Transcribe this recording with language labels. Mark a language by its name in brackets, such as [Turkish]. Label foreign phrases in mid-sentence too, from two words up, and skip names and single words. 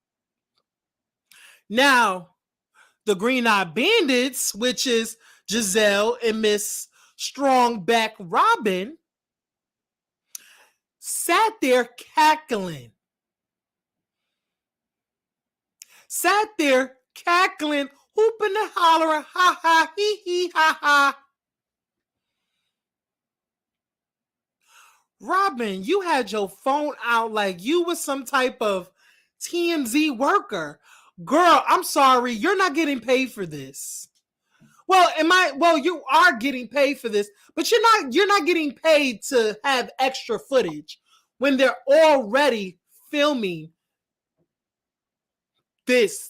[English] Now, the Green Eyed Bandits, which is Gizelle and Miss Strongback Robyn, sat there cackling. Hooping and hollering, ha ha, hee hee, ha ha. Robyn, you had your phone out like you was some type of TMZ worker. Girl, I'm sorry, you're not getting paid for this. Well, you are getting paid for this, but you're not getting paid to have extra footage when they're already filming this.